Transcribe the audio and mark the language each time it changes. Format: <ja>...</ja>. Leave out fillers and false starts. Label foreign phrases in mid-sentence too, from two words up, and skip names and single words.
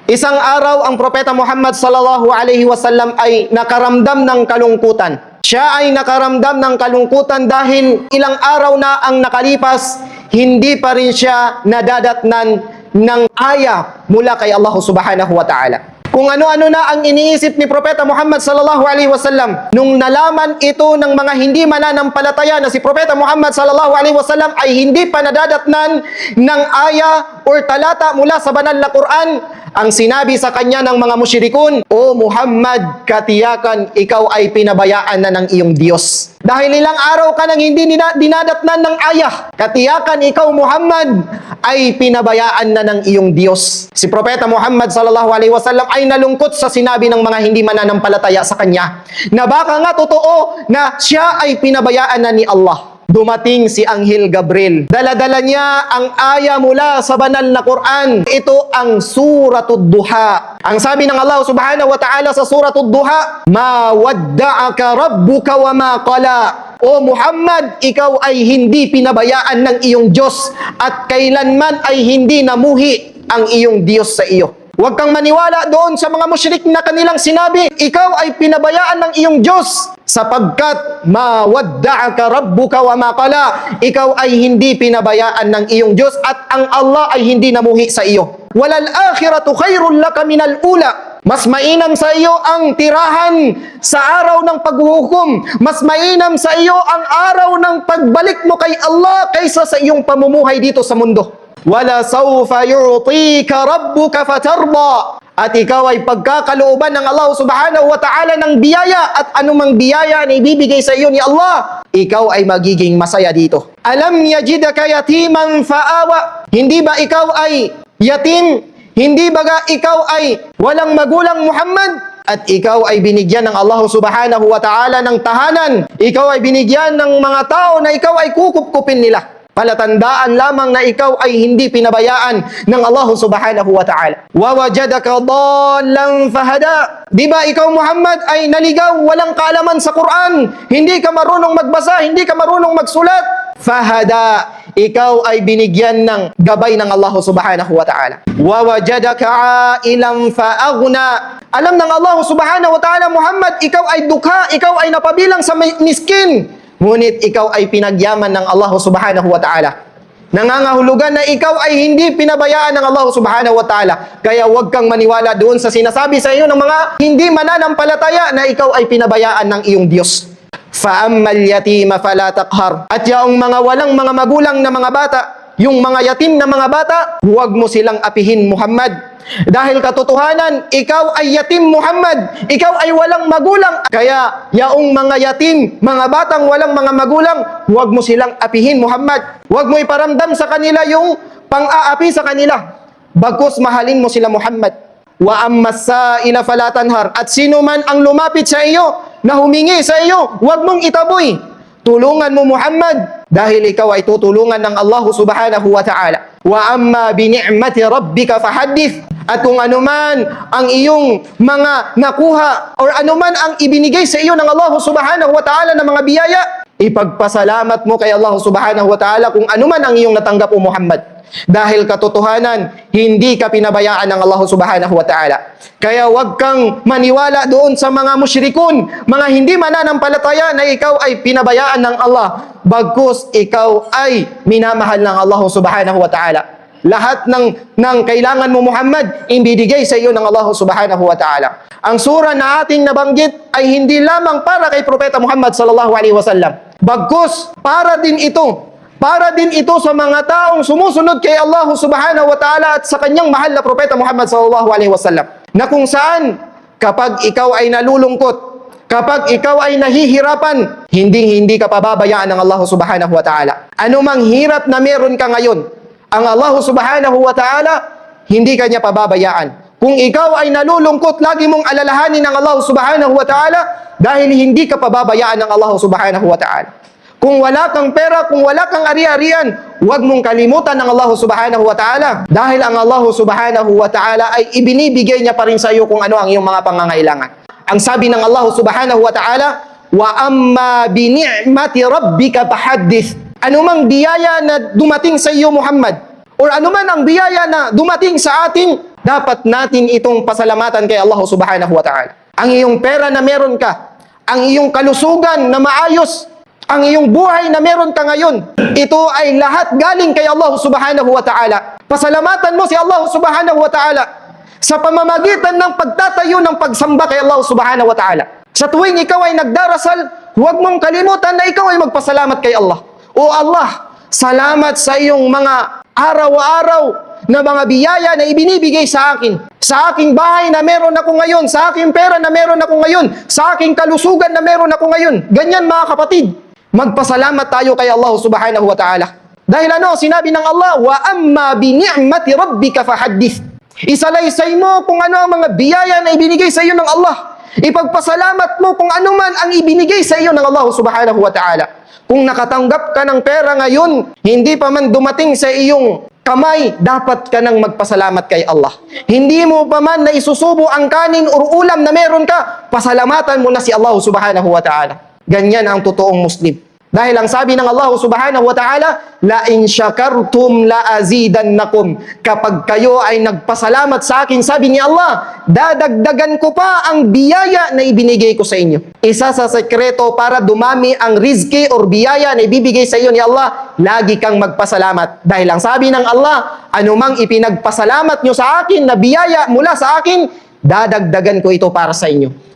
<tl>Isang araw ang Propeta Muhammad</tl> <ar>صلى الله عليه وسلم</ar> <tl>ay nakaramdam ng kalungkutan. Siya ay nakaramdam ng kalungkutan dahil ilang araw na ang nakalipas, hindi pa rin siya nadadatnan ng aya mula kay Allah</tl> <ar>سبحانه وتعالى.</ar> <tl>Kung ano-ano na ang iniisip ni Propeta Muhammad</tl> <ar>صلى الله عليه وسلم</ar> <tl>nung nalaman ito ng mga hindi mananampalataya na si Propeta Muhammad</tl> <ar>صلى الله عليه وسلم</ar> <tl>ay hindi pa nadadatnan ng aya or talata mula sa banal na Quran, ang sinabi sa kanya ng mga musyrikun, "O Muhammad, katiyakan ikaw ay pinabayaan na ng iyong Diyos. Dahil ilang araw ka nang hindi dinadatnan ng ayah, katiyakan ikaw Muhammad ay pinabayaan na ng iyong Diyos." Si Propeta Muhammad</tl> <ar>صلى الله عليه وسلم</ar> <tl>ay nalungkot sa sinabi ng mga hindi mananampalataya sa kanya, na baka nga totoo na siya ay pinabayaan na ni Allah. Dumating si Anghel Gabriel. Dala-dala niya ang aya mula sa banal na Quran. Ito ang Suratul Duha. Ang sabi ng Allah</tl> <ar>سبحانه وتعالى</ar> <tl>sa Suratul Duha,</tl> <ar>"ما ودعك ربك وما قلى."</ar> <tl>O Muhammad, ikaw ay hindi pinabayaan ng iyong Diyos at kailanman ay hindi namuhi ang iyong Diyos sa iyo. Huwag kang maniwala doon sa mga musyrik na kanilang sinabi, ikaw ay pinabayaan ng iyong Diyos, sapagkat</tl> <ar>ما ودعك ربك وما قلى,</ar> <tl>ikaw ay hindi pinabayaan ng iyong Diyos at ang Allah ay hindi namuhi sa iyo.</tl> <ar>وللآخرة خير لك من الأولى.</ar> <tl>Mas mainam sa iyo ang tirahan sa araw ng paghuhukom. Mas mainam sa iyo ang araw ng pagbalik mo kay Allah kaysa sa iyong pamumuhay dito sa mundo.</tl> <ar>ولسوف يعطيك ربك فترضى.</ar> <tl>At ikaw ay pagkakalooban ng Allah</tl> <ar>سبحانه وتعالى</ar> <tl>ng biyaya at anumang biyaya na ibibigay sa iyo ni Allah, ikaw ay magiging masaya dito.</tl> <ar>ألم يجدك يتيما فآوى.</ar> <tl>Hindi ba ikaw ay yatim? Hindi ba ikaw ay walang magulang, Muhammad? At ikaw ay binigyan ng Allah</tl> <ar>سبحانه وتعالى</ar> <tl>ng tahanan. Ikaw ay binigyan ng mga tao na ikaw ay kukup-kupin nila. Palatandaan lamang na ikaw ay hindi pinabayaan ng Allah</tl> <ar>سبحانه وتعالى. ووجدك ضالا فهدى.</ar> <tl>Di ba ikaw Muhammad ay naligaw, walang kaalaman sa Quran, hindi ka marunong magbasa, hindi ka marunong magsulat? Fahada. Ikaw ay binigyan ng gabay ng Allah</tl> <ar>سبحانه وتعالى. ووجدك عائلا فأغنى.</ar> <tl>Alam ng Allah</tl> <ar>سبحانه وتعالى,</ar> <tl>Muhammad, ikaw ay dukha, ikaw ay napabilang sa miskin. Ngunit ikaw ay pinagyaman ng Allah</tl> <ar>سبحانه وتعالى.</ar> <tl>Nangangahulugan na ikaw ay hindi pinabayaan ng Allah</tl> <ar>سبحانه وتعالى.</ar> <tl>Kaya huwag kang maniwala doon sa sinasabi sa iyo ng mga hindi mananampalataya na ikaw ay pinabayaan ng iyong Diyos.</tl> <ar>فأما اليتيم فلا تقهر.</ar> <tl>At yaong mga walang mga magulang na mga bata, yung mga yatim na mga bata, huwag mo silang apihin, Muhammad. Dahil katotohanan, ikaw ay yatim, Muhammad. Ikaw ay walang magulang. Kaya, yaong mga yatim, mga batang walang mga magulang, huwag mo silang apihin, Muhammad. Huwag mo iparamdam sa kanila yung pang-aapi sa kanila. Bagkus mahalin mo sila, Muhammad.</tl> <ar>وأما السائل فلا تنهر.</ar> <tl>At sino man ang lumapit sa iyo, na humingi sa iyo, huwag mong itaboy. Tulungan mo, Muhammad, dahil ikaw ay tutulungan ng Allah</tl> <ar>سبحانه وتعالى. وأما بنعمة ربك فحدث.</ar> <tl>At kung anuman ang iyong mga nakuha or anuman ang ibinigay sa iyo ng Allah</tl> <ar>سبحانه وتعالى</ar> <tl>ng mga biyaya, ipagpasalamat mo kay Allah</tl> <ar>سبحانه وتعالى</ar> <tl>kung anuman ang iyong natanggap, o Muhammad. Dahil katotohanan, hindi ka pinabayaan ng Allah</tl> <ar>سبحانه وتعالى.</ar> <tl>Kaya huwag kang maniwala doon sa mga musyrikun, mga hindi mananampalataya na ikaw ay pinabayaan ng Allah. Bagkus ikaw ay minamahal ng Allah</tl> <ar>سبحانه وتعالى.</ar> <tl>Lahat ng kailangan mo, Muhammad, ibibigay sa iyo ng Allah</tl> <ar>سبحانه وتعالى.</ar> <tl>Ang sura na ating nabanggit ay hindi lamang para kay Propeta Muhammad</tl> <ar>صلى الله عليه وسلم.</ar> <tl>Bagkus, para din ito sa mga taong sumusunod kay Allah</tl> <ar>سبحانه وتعالى</ar> <tl>at sa kanyang mahal na Propeta Muhammad</tl> <ar>صلى الله عليه وسلم.</ar> <tl>Na kung saan, kapag ikaw ay nalulungkot, kapag ikaw ay nahihirapan, hindi ka pababayaan ng Allah</tl> <ar>سبحانه وتعالى.</ar> <tl>Anumang hirap na meron ka ngayon, ang Allah</tl> <ar>سبحانه وتعالى,</ar> <tl>hindi ka niya pababayaan. Kung ikaw ay nalulungkot, lagi mong alalahanin ng Allah</tl> <ar>سبحانه وتعالى</ar> <tl>dahil hindi ka pababayaan ng Allah</tl> <ar>سبحانه وتعالى.</ar> <tl>Kung wala kang pera, kung wala kang ari-arian, huwag mong kalimutan ng Allah</tl> <ar>سبحانه وتعالى</ar> <tl>dahil ang Allah</tl> <ar>سبحانه وتعالى</ar> <tl>ay ibinibigay niya pa rin sa iyo kung ano ang iyong mga pangangailangan. Ang sabi ng Allah</tl> <ar>سبحانه وتعالى, وأما بنعمة ربك فحدث.</ar> <tl>Anumang biyaya na dumating sa iyo, Muhammad, or anuman ang biyaya na dumating sa ating dapat natin itong pasalamatan kay Allah</tl> <ar>سبحانه وتعالى.</ar> <tl>Ang iyong pera na meron ka, ang iyong kalusugan na maayos, ang iyong buhay na meron ka ngayon, ito ay lahat galing kay Allah</tl> <ar>سبحانه وتعالى.</ar> <tl>Pasalamatan mo si Allah</tl> <ar>سبحانه وتعالى</ar> <tl>sa pamamagitan ng pagtatayo ng pagsamba kay Allah</tl> <ar>سبحانه وتعالى.</ar> <tl>Sa tuwing ikaw ay nagdarasal, huwag mong kalimutan na ikaw ay magpasalamat kay Allah. O Allah, salamat sa iyong mga araw-araw na mga biyaya na ibinibigay sa akin. Sa aking bahay na meron ako ngayon, sa aking pera na meron ako ngayon, sa aking kalusugan na meron ako ngayon. Ganyan mga kapatid, magpasalamat tayo kay Allah</tl> <ar>سبحانه وتعالى.</ar> <tl>Dahil sinabi ng Allah,</tl> <ar>وأما بنعمة ربك فحدث.</ar> <tl>Isalaysay mo kung ano ang mga biyaya na ibinigay sa iyo ng Allah. Ipagpasalamat mo kung ano man ang ibinigay sa iyo ng Allah</tl> <ar>سبحانه وتعالى.</ar> <tl>Kung nakatanggap ka ng pera ngayon, hindi pa man dumating sa iyong kamay, dapat ka nang magpasalamat kay Allah. Hindi mo pa man na isusubo ang kanin o ulam na meron ka, pasalamatan mo na si Allah</tl> <ar>سبحانه وتعالى.</ar> <tl>Ganyan ang totoong Muslim. Dahil ang sabi ng Allah</tl> <ar>سبحانه وتعالى, لئن شكرتم لأزيدنكم.</ar> <tl>Kapag kayo ay nagpasalamat sa akin, sabi ni Allah, dadagdagan ko pa ang biyaya na ibinigay ko sa inyo. Isa sa sekreto para dumami ang rizki or biyaya na ibibigay sa iyo ni Allah, lagi kang magpasalamat. Dahil ang sabi ng Allah, anumang ipinagpasalamat nyo sa akin na biyaya mula sa akin, dadagdagan ko ito para sa inyo.</tl>